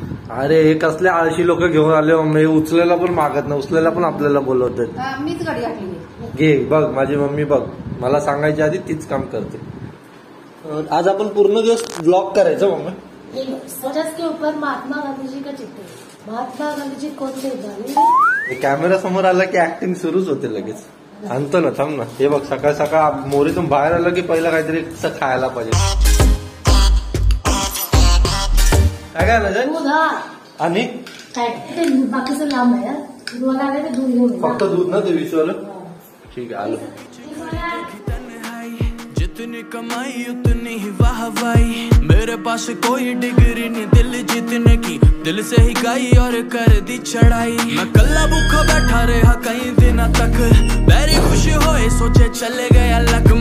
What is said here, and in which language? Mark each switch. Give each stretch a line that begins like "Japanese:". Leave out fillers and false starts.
Marathi: अरे हे कसले आळशी लोक घेऊन आले मम्मी, उचलायला पण मागत नाही, उचलायला पण आपल्याला बोलवतात। मीच गाडी टाकली घे बघ, माझी मम्मी बघ मला सांगायच्या आधी तीच काम करते। आज आपण पूर्ण दिवस ब्लॉग करायचं मम्मी।
Hindi: स्वराज के ऊपर महात्मा गांधी जी का चित्र, महात्मा गांधी जी कौन थे?
Marathi: कॅमेरा समोर आला की ऍक्टिंग सुरूच होते लगेच। आणतो ना, थांब ना। हे बघ सकाळ सकाळ मोरीतून बाहेर आलं की पहिला काहीतरी खायला पाहिजे। काय दूध आणि काय बाकीचं लांब आहे, दूध आले ते दूध घेऊन फक्त दूध ना ते 20 वालं। ठीक आहे आलो।
Hindi: जितनी कमाई उतनी ही वाहवाई, मेरे पास कोई डिग्री नहीं दिल जीतने की, दिल से ही गाई और कर दी चढ़ाई। मैं कल्ला भूखा बैठा रहा कई दिनों तक, बैरी खुशी होए सोचे चले गया लक।